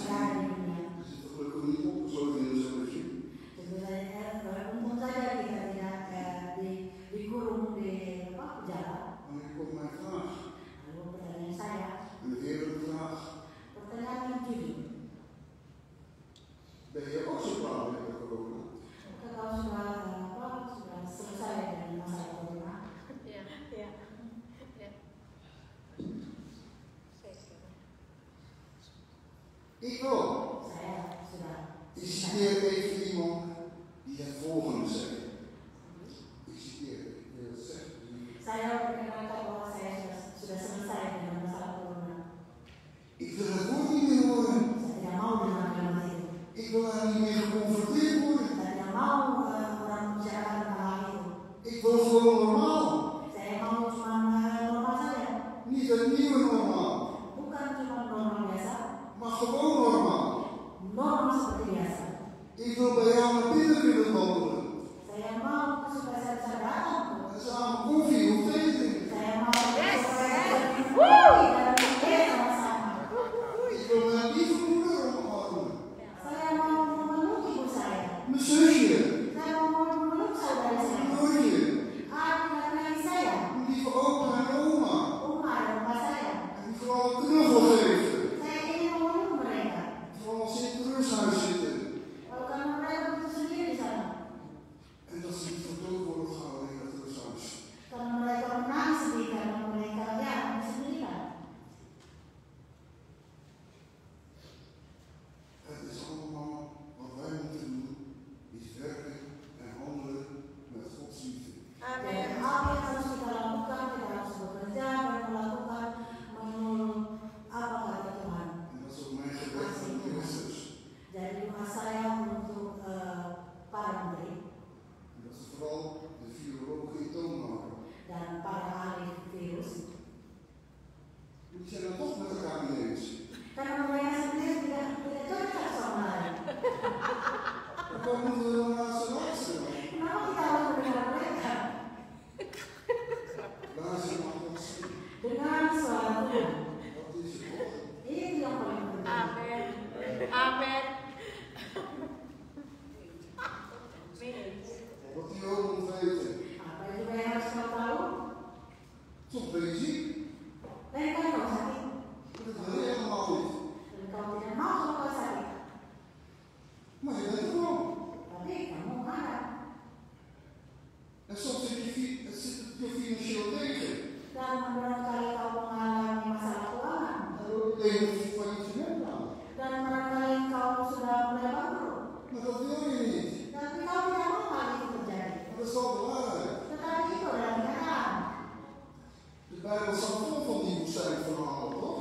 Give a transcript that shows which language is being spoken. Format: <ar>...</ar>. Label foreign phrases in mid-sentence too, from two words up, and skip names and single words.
<id>ada di dunia.</id> <nl>zitten gelukkig niet opgesloten in zo'n regime.</nl> <id>Tentu saja, untung saja kita tidak dikurung di penjara.</id> <nl>Maar ik kom mijn vraag,</nl> <id>Lalu pertanyaan saya,</id> <nl>een eerlijke vraag.</nl> <id>pertanyaan yang jujur.</id> <nl>Ben je ook zo klaar met de corona?</nl> <id>Kalau sudah selesai dengan masalah corona, Ya. Ya. Ya.</id> <nl>Ik wel.</nl> <id>saya sudah.</id> <nl>Ik citeer even iemand die het volgende zei. Ik citeer, ik wil het zeggen.</nl> <id>Saya berkenalkan bahwa saya sudah selesai dengan masalah corona.</id> <nl>Ik wil het woord niet meer horen.</nl> <id>Saya tidak mau dengar kalimat itu.</id> <nl>Ik wil daar niet meer geconfronteerd worden.</nl> <id>Saya tidak mau orang membicarakan tentang hal itu.</id> <nl>Ik wil gewoon normaal.</nl> <id>Saya mau cuma normal saja.</id> <nl>Niet het nieuwe normaal,</nl> <id>Bukan cuma normal biasa,</id> <nl>maar gewoon normaal.</nl> <id>normal seperti biasa.</id> <nl>Ik wil bij jou naar binnen kunnen wandelen.</nl> <id>Saya mau supaya saya bisa datang.</id> <nl>En samen koffie of thee drinken.</nl> <id>Saya mau Yes. supaya saya bisa dan bekerja sama-sama.</id> <nl>Ik wil mijn lieve moeder omarmen.</nl> <id>Saya mau memeluk ibu saya.</id> <nl>Mijn zusje.</nl> <id>Saya mau memeluk saudara</id> <nl>Mijn</nl> <id>saya.</id> <nl>broertje.</nl> <id>Anak-anak saya.</id> <nl>Mijn lieve opa en oma.</nl> <id>Oma dan opa saya.</id> <nl>En die vooral een knuffel geven.</nl> <id>Saya ingin memeluk mereka.</id> <nl>Vooral als ze in het rusthuis zitten.</nl> <id>Kalau karena mereka begitu sendiri di sana.</id> <nl>En dat ze niet van dood worden gehouden in het rusthuis.</nl> <id>Karena mereka menangis sendiri karena mereka sendirian.</id> <nl>Het is allemaal wat wij moeten doen, is werken en handelen met Gods liefde. Amin.</nl> <id>Dan apa yang harus kita lakukan, kita harus bekerja dan melakukan menurut apa kata Tuhan.</id> <nl>En dat is ook mijn gebed voor de ministers.</nl> <id>Jadi doa saya untuk para menteri</id> <nl>En dat ze vooral de virologen in toon houden.</nl> <id>dan para ahli virus.</id> <nl>Die zijn het toch met elkaar niet eens.</nl> <id>Karena mereka sendiri tidak cocok sama lain.</id> <nl>Wat moeten we dan naar ze luisteren?</nl> <id>Kenapa kita harus mendengar mereka?</id> <nl>Luister naar Gods stem.</nl> <id>Dengan suara Tuhan.</id> <nl>Dat is het toch?</nl> <id>Itu yang paling penting. Amin. Amin.</id> <nl>Wat die ook moet weten.</nl> <id>Apa juga yang harus kau tahu?</id> <nl>Soms ben je ziek.</nl> <id>Lain kali kau sakit.</id> <nl>Dat wil je helemaal niet.</nl> <id>Dan kau tidak mau kalau kau sakit.</id> <nl>Maar je bent er gewoon.</nl> <id>Tapi kamu ada.</id> <nl>En soms zit je financieel tegen.</nl> <id>Dan barangkali kau mengalami masalah keuangan.</id> <nl>En dan wil je tegen een faillissement aan.</nl> <id>Dan barangkali kau sudah mulai bangkrut.</id> <nl>Maar dat wil je niet.</nl> <id>Tapi kau tidak mau hal itu terjadi.</id> <nl>Maar dat is wel de waarheid.</nl> <id>Tetapi itu adalah kenyataan.</id> <nl>De Bijbel staat vol van die woestijnverhalen, toch?</nl>